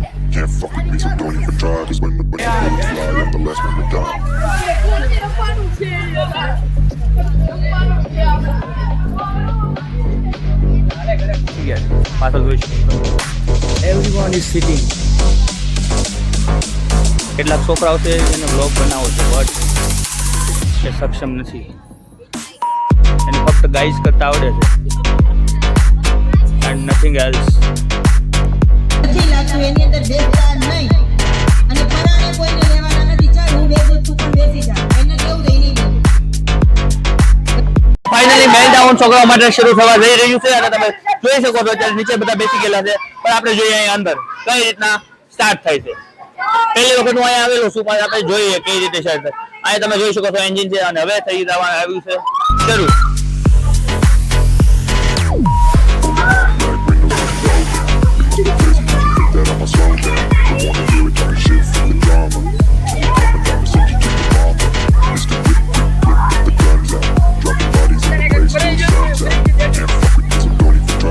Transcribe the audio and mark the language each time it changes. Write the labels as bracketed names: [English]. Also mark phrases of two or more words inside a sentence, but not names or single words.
[English] Can't fuck with me, so don't even try. Cause when the bullets fly, I'm the last one to die. Everyone is sitting. [Gujarati] કેટલાક છોકરાઓ છે એને બ્લોગ બનાવો છે, બટ એ સક્ષમ નથી, એને ફક્ત ગાઈઝ કરતા આવડે છે, [English] and nothing else. [Gujarati] લેવાનું એની અંદર બેસતા નહીં અને પરાણે કોઈને લેવાના નથી. ચાલ હું બેસું તું પણ બેસી જા. એને કેવું થઈ નહીં બેસું. [English] finally meltdown [Gujarati] છોકરાઓ માટે શરૂ થવા જઈ રહ્યું છે અને તમે જોઈ શકો છો અત્યારે નીચે બધા બેસી ગયેલા છે પણ આપણે જોઈએ અહીંયા અંદર કઈ રીતના સ્ટાર્ટ થાય છે. પહેલી વખત હું અહીંયા આવેલો છું પણ આપણે જોઈએ કઈ રીતે સ્ટાર્ટ થાય. અહીંયા તમે જોઈ શકો છો એન્જિન છે અને હવે થઈ જવાનું આવ્યું છે શરૂ. [English] That I'ma slow down. Don't wanna hear it, talking shit for the drama. Coming down to send you to the mama. Mr. Whip, get the guns out. Dropping bodies in the place till the sun's out. Can't fuck with this, so don't even try.